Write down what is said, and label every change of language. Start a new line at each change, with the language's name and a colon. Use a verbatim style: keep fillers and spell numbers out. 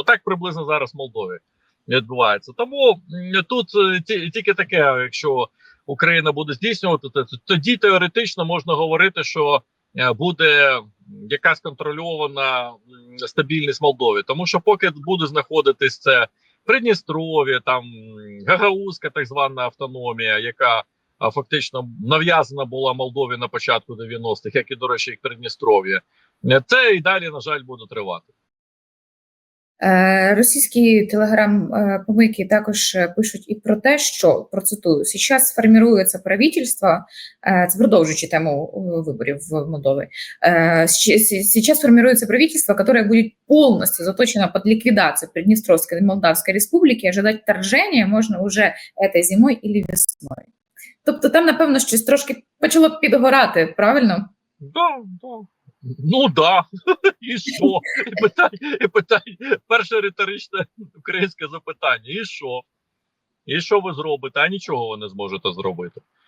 Ukrainian: Отак приблизно зараз в Молдові відбувається. Тому м, тут е, ті- тільки таке, якщо Україна буде здійснювати, це, то тоді теоретично можна говорити, що е, буде якась контрольована м, стабільність Молдови. Тому що поки буде знаходитись це Придністров'я, там м, Гагаузька так звана автономія, яка а, фактично нав'язана була Молдові на початку дев'яностих, як і, до речі, і Придністров'я. Е, Це і далі, на жаль, буде тривати.
Russian: Е,
Ukrainian: Російські телеграм-помийки також е, пишуть і про те, що, процитую,
Russian: «сейчас сформируется правительство», е,
Ukrainian: це продовжуючи тему е, виборів в Молдові,
Russian: е, «щ- сі- «сейчас сформируется правительство, которое будет полностью заточено под ликвидацию Приднестровской и Молдавской республики, ожидать вторжения можно уже этой зимой или весной».
Ukrainian: Тобто там, напевно, щось трошки почало підгорати, правильно? Да, да. Ну да. І що? І питання, і питання. Перше риторичне українське запитання. І що? І що ви зробите? А нічого ви не зможете зробити.